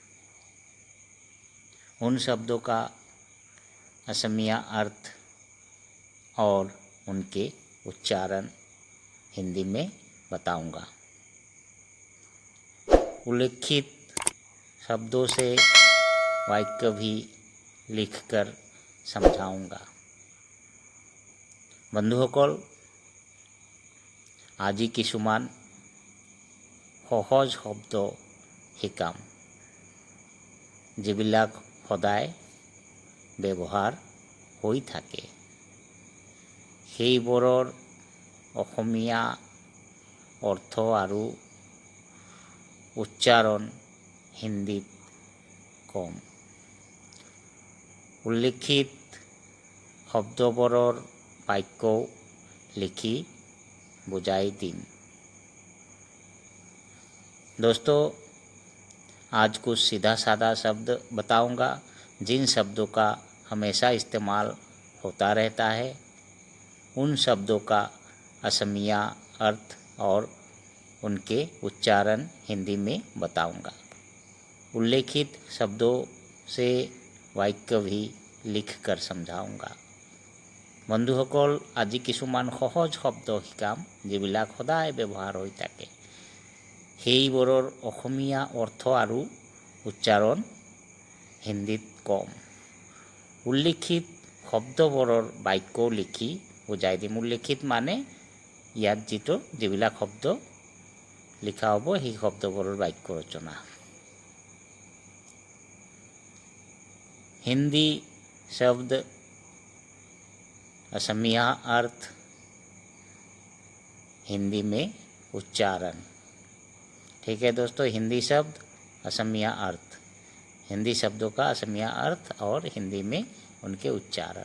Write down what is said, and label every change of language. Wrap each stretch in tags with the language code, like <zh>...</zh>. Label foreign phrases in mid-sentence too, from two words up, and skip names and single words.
<hi>उन शब्दों का असमिया अर्थ और उनके उच्चारण हिंदी में बताऊंगा। उल्लिखित शब्दों से वाक्य भी लिखकर समझाऊंगा।</hi> <as>বন্ধুসকল, আজি কিছুমান সহজ শব্দ শিকাম যিবিলাক সদায় ব্যৱহাৰ হৈ থাকে। সেইবোৰৰ অসমীয়া অৰ্থ আৰু উচ্চাৰণ হিন্দীত কম। উল্লিখিত শব্দবোৰৰ বাক্যও লিখি বুজাই দিন।</as> <hi>दोस्तों, आज कुछ सीधा साधा शब्द बताऊंगा जिन शब्दों का हमेशा इस्तेमाल होता रहता है। उन शब्दों का असमिया अर्थ और उनके उच्चारण हिंदी में बताऊंगा। उल्लेखित शब्दों से वाक्य भी लिखकर समझाऊंगा।</hi> <as>বন্ধুসকল, আজি কিছুমান সহজ শব্দ শিকাম যিবিলাক সদায় ব্যৱহাৰ হৈ থাকে। সেইবোৰৰ অসমীয়া অৰ্থ আৰু উচ্চাৰণ হিন্দীত কম। উল্লিখিত শব্দবোৰৰ বাক্য লিখি বুজাই দিম। উল্লিখিত মানে ইয়াত যিবিলাক শব্দ লিখা হ'ব সেই শব্দবোৰৰ বাক্য ৰচনা।</as> <hi>हिंदी शब्द असमिया अर्थ हिंदी में उच्चारण। ठीक है दोस्तों, हिंदी शब्द असमिया अर्थ, हिंदी शब्दों का असमिया अर्थ और हिंदी में उनके उच्चारण।</hi>